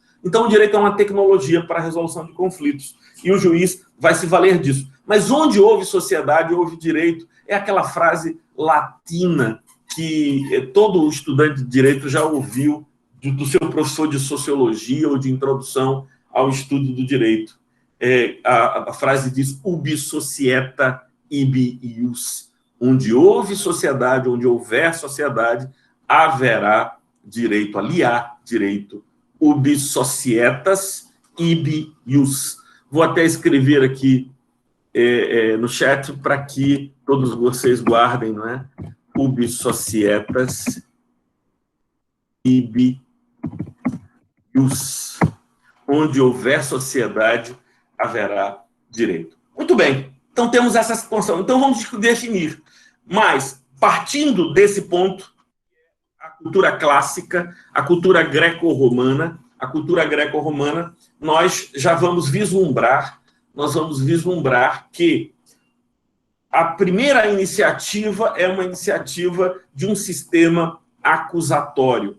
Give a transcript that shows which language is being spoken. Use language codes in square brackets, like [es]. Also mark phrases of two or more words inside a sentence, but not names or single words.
[pt] Então, o direito é uma tecnologia para a resolução de conflitos. E o juiz vai se valer disso. Mas onde houve sociedade, houve direito. É aquela frase latina que todo estudante de direito já ouviu do seu professor de sociologia ou de introdução ao estudo do direito. A frase diz [la] ubi societa ibi ius. [pt] Onde houve sociedade, onde houver sociedade, haverá direito, ali há direito. [la] Ubi societas ibi ius. [pt] Vou até escrever aqui no chat para que todos vocês guardem, não é? [la] Ubi societas ibi ius. [pt] Onde houver sociedade, haverá direito. Muito bem. Então, temos essa situação. Então, vamos definir. Mas, partindo desse ponto, a cultura clássica, a cultura greco-romana, nós já vamos vislumbrar que a primeira iniciativa é uma iniciativa de um sistema acusatório.